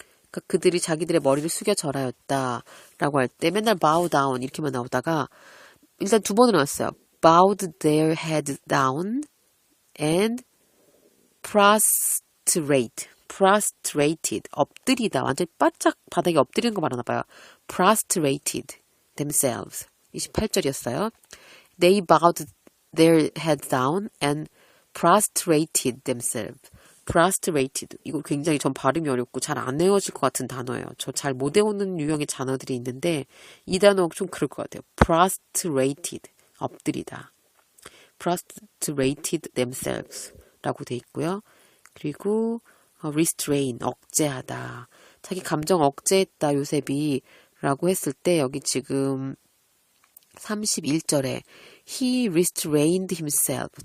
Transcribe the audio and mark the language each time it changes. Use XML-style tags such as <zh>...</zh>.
<ko>그러니까 그들이 자기들의 머리를 숙여 절하였다 라고 할 때 맨날 bow down 이렇게만 나오다가 일단 두 번을 나왔어요.</ko> <en>bowed their head down and prostrated 엎드리다.</en> <ko>완전 바짝 바닥에 엎드리는 거 말하나 봐요.</ko> <en>prostrated themselves 28절이었어요. They bowed their head down and prostrated themselves. prostrated.</en> <ko>이거 굉장히 전 발음이 어렵고 잘 안 외워질 것 같은 단어예요. 저 잘 못 외우는 유형의 단어들이 있는데 이 단어 좀 그럴 것 같아요.</ko> <en>prostrated. 엎드리다.</en> <ko>prostrated themselves 라고 돼 있고요. 그리고 restrain. 억제하다. 자기 감정 억제했다 요셉이 라고 했을 때 여기 지금 31절에</ko> <en>he restrained himself.</en>